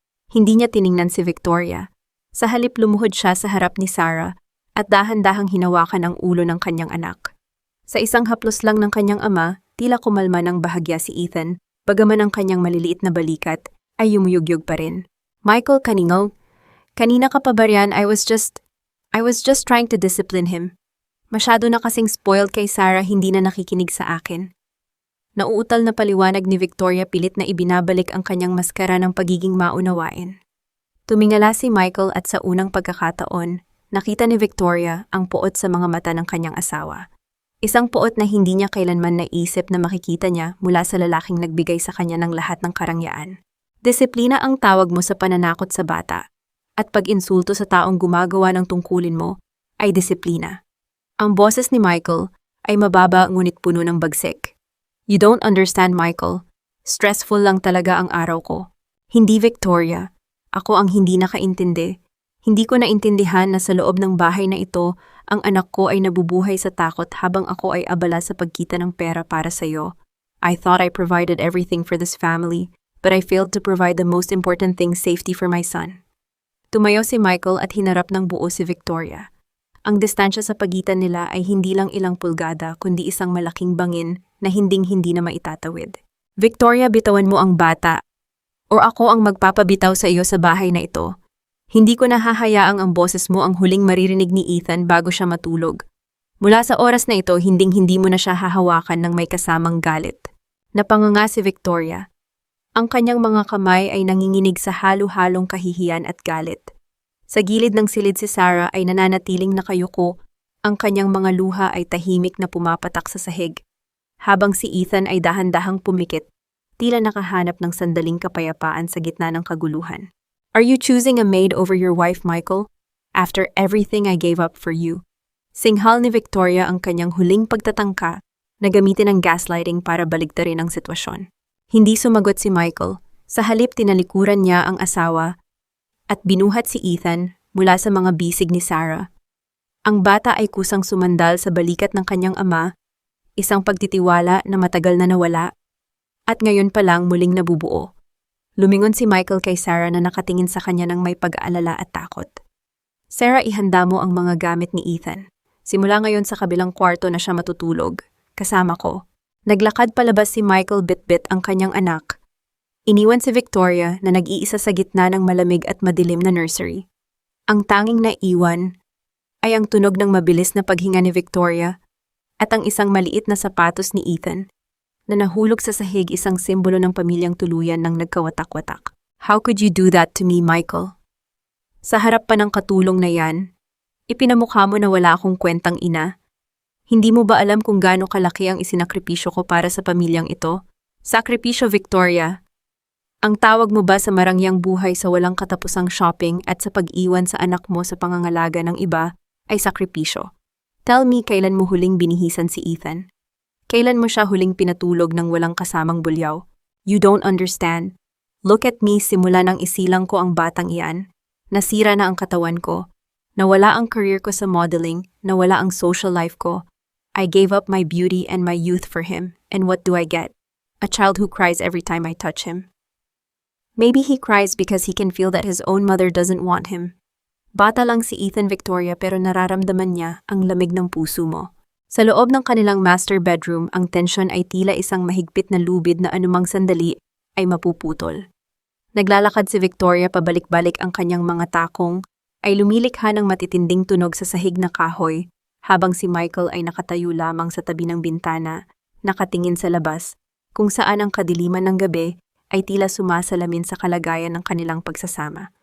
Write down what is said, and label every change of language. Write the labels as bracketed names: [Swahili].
[Filipino] Hindi niya tiningnan si Victoria. Sa halip, lumuhod siya sa harap ni Sarah at dahan-dahang hinawakan ang ulo ng kanyang anak. Sa isang haplos lang ng kanyang ama, tila kumalma ng bahagya si Ethan Bagaman ang kanyang maliliit na balikat ay yumuyugyug pa rin. Michael, kaningaw. Kanina ka pa ba riyan? [English] I was just trying to discipline him. [Filipino] Masyado na kasing spoiled kay Sarah, hindi na nakikinig sa akin. Nauutal na paliwanag ni Victoria, pilit na ibinabalik ang kanyang maskara ng pagiging maunawain. Tumingala si Michael at sa unang pagkakataon, nakita ni Victoria ang puot sa mga mata ng kanyang asawa. Isang puot na hindi niya kailanman naisip na makikita niya mula sa lalaking nagbigay sa kanya ng lahat ng karangyaan. Disiplina ang tawag mo sa pananakot sa bata, at pag-insulto sa taong gumagawa ng tungkulin mo ay disiplina. Ang boses ni Michael ay mababa ngunit puno ng bagsik. [English] You don't understand, Michael. [Filipino] Stressful lang talaga ang araw ko. Hindi, Victoria. Ako ang hindi nakaintindi. Hindi ko naintindihan na sa loob ng bahay na ito, ang anak ko ay nabubuhay sa takot habang ako ay abala sa pagkita ng pera para sa iyo. [English] I thought I provided everything for this family, but I failed to provide the most important thing, safety for my son. [Filipino] Tumayo si Michael at hinarap ng buo si Victoria. Ang distansya sa pagitan nila ay hindi lang ilang pulgada kundi isang malaking bangin na hinding-hindi na maitatawid. Victoria, bitawan mo ang bata, o ako ang magpapabitaw sa iyo sa bahay na ito. Hindi ko nahahayaang ang boses mo ang huling maririnig ni Ethan bago siya matulog. Mula sa oras na ito, hinding-hindi mo na siya hahawakan ng may kasamang galit. Napanganga si Victoria. Ang kanyang mga kamay ay nanginginig sa halo-halong kahihiyan at galit. Sa gilid ng silid si Sarah ay nananatiling nakayuko, ang kanyang mga luha ay tahimik na pumapatak sa sahig. Habang si Ethan ay dahan-dahang pumikit, tila nakahanap ng sandaling kapayapaan sa gitna ng kaguluhan. [English] Are you choosing a maid over your wife, Michael? After everything I gave up for you. [Filipino] Singhal ni Victoria ang kanyang huling pagtatangka na gamitin ang gaslighting para baligtarin ang sitwasyon. Hindi sumagot si Michael. Sa halip, tinalikuran niya ang asawa at binuhat si Ethan mula sa mga bisig ni Sarah. Ang bata ay kusang sumandal sa balikat ng kanyang ama, isang pagtitiwala na matagal na nawala, at ngayon pa lang muling nabubuo. Lumingon si Michael kay Sarah na nakatingin sa kanya ng may pag-aalala at takot. Sarah, ihanda mo ang mga gamit ni Ethan. Simula ngayon sa kabilang kwarto na siya matutulog, kasama ko. Naglakad palabas si Michael, bit-bit ang kanyang anak. Iniwan si Victoria na nag-iisa sa gitna ng malamig at madilim na nursery. Ang tanging naiwan ay ang tunog ng mabilis na paghinga ni Victoria at ang isang maliit na sapatos ni Ethan na nahulog sa sahig, isang simbolo ng pamilyang tuluyan ng nagkawatak-watak. [English] How could you do that to me, Michael? [Filipino] Sa harap pa ng katulong na yan, ipinamukha mo na wala akong kwentang ina. Hindi mo ba alam kung gaano kalaki ang isinakripisyo ko para sa pamilyang ito? Sakripisyo, Victoria. Ang tawag mo ba sa marangyang buhay sa walang katapusang shopping at sa pag-iwan sa anak mo sa pangangalaga ng iba ay sakripisyo? [English] Tell me, [Filipino] kailan mo huling binihisan si Ethan? Kailan mo siya huling pinatulog ng walang kasamang bulyaw? [English] You don't understand. Look at me, [Filipino] simula nang isilang ko ang batang iyan. Nasira na ang katawan ko. Nawala ang career ko sa modeling, nawala ang social life ko. [English] I gave up my beauty and my youth for him, and what do I get? A child who cries every time I touch him. Maybe he cries because he can feel that his own mother doesn't want him. [Filipino] Bata lang si Ethan, Victoria, pero nararamdaman niya ang lamig ng puso mo. Sa loob ng kanilang master bedroom, ang tensyon ay tila isang mahigpit na lubid na anumang sandali ay mapuputol. Naglalakad si Victoria, pabalik-balik ang kanyang mga takong, ay lumilikha ng matitinding tunog sa sahig na kahoy, habang si Michael ay nakatayo lamang sa tabi ng bintana, nakatingin sa labas, kung saan ang kadiliman ng gabi ay tila sumasalamin sa kalagayan ng kanilang pagsasama.